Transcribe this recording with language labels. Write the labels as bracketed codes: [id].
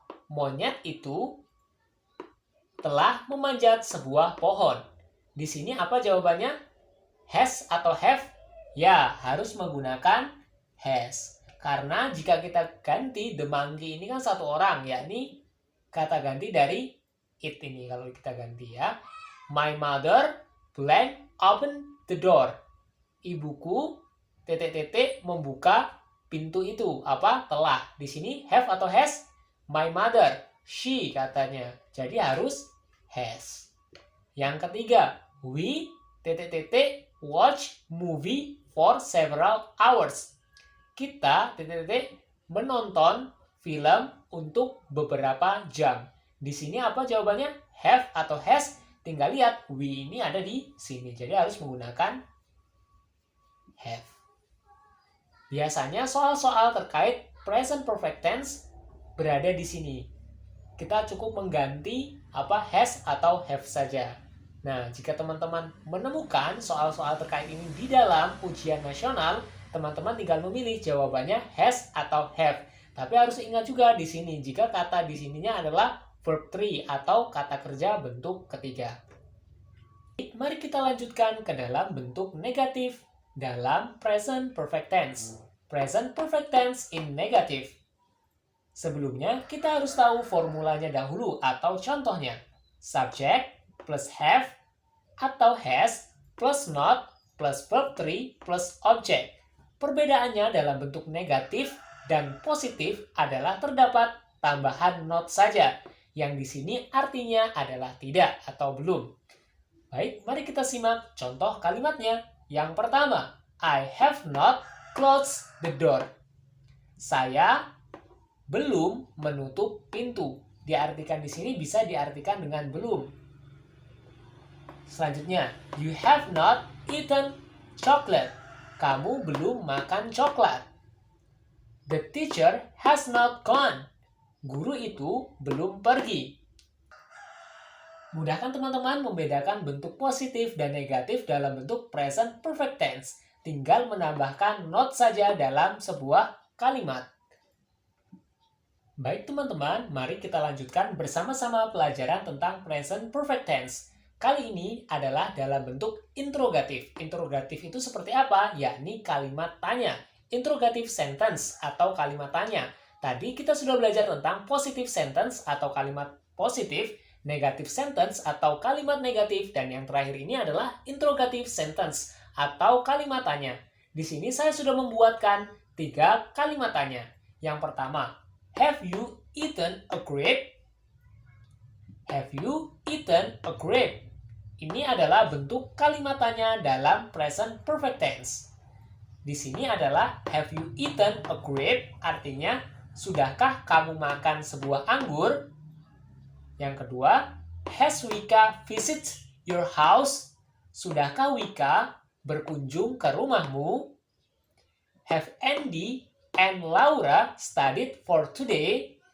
[id] Monyet itu telah memanjat sebuah pohon. Di sini apa jawabannya? Has atau have? Ya, harus menggunakan has. Karena jika kita ganti [en] the monkey [id] ini kan satu orang, yakni kata ganti dari it ini kalau kita ganti ya. [en] My mother blank open the door. [id] Ibuku membuka pintu itu. Apa? Telah. Di sini have atau has? [en] My mother, she [id] katanya. Jadi harus has. Yang ketiga, [en] we watch movie for several hours. [id] Kita menonton film untuk beberapa jam. Di sini apa jawabannya? Have atau has? Tinggal lihat, we ini ada di sini. Jadi harus menggunakan have. Biasanya soal-soal terkait present perfect tense berada di sini. Kita cukup mengganti has atau have saja. Nah, jika teman-teman menemukan soal-soal terkait ini di dalam ujian nasional, teman-teman tinggal memilih jawabannya has atau have. Tapi harus ingat juga di sini jika kata di sininya adalah verb 3 atau kata kerja bentuk ketiga. Mari kita lanjutkan ke dalam bentuk negatif dalam present perfect tense. [en] Present perfect tense in negative. [id] Sebelumnya, kita harus tahu formulanya dahulu atau contohnya. Subject plus have atau has plus not plus verb 3 plus object. Perbedaannya dalam bentuk negatif dan positif adalah terdapat tambahan not saja, yang di sini artinya adalah tidak atau belum. Baik, mari kita simak contoh kalimatnya. Yang pertama, [en] I have not closed the door. [id] Saya belum menutup pintu. Diartikan di sini bisa diartikan dengan belum. Selanjutnya, [en] you have not eaten chocolate. [id] Kamu belum makan coklat. [en] The teacher has not gone. [id] Guru itu belum pergi. Mudah kan teman-teman membedakan bentuk positif dan negatif dalam bentuk present perfect tense. Tinggal menambahkan not saja dalam sebuah kalimat. Baik teman-teman, mari kita lanjutkan bersama-sama pelajaran tentang present perfect tense. Kali ini adalah dalam bentuk interrogatif. Interrogatif itu seperti apa? Yakni kalimat tanya. Interrogative sentence atau kalimat tanya. Tadi kita sudah belajar tentang positive sentence atau kalimat positif, negative sentence atau kalimat negatif, dan yang terakhir ini adalah interrogative sentence atau kalimat tanya. Di sini saya sudah membuatkan 3 kalimat tanya. Yang pertama, [en] have you eaten a grape? Have you eaten a grape? [id] Ini adalah bentuk kalimat tanya dalam present perfect tense. Di sini adalah [en] have you eaten a grape? [id] Artinya, sudahkah kamu makan sebuah anggur? Yang kedua, [en] has Wika visit your house? [id] Sudahkah Wika berkunjung ke rumahmu? [en] Have Andy and Laura studied for today?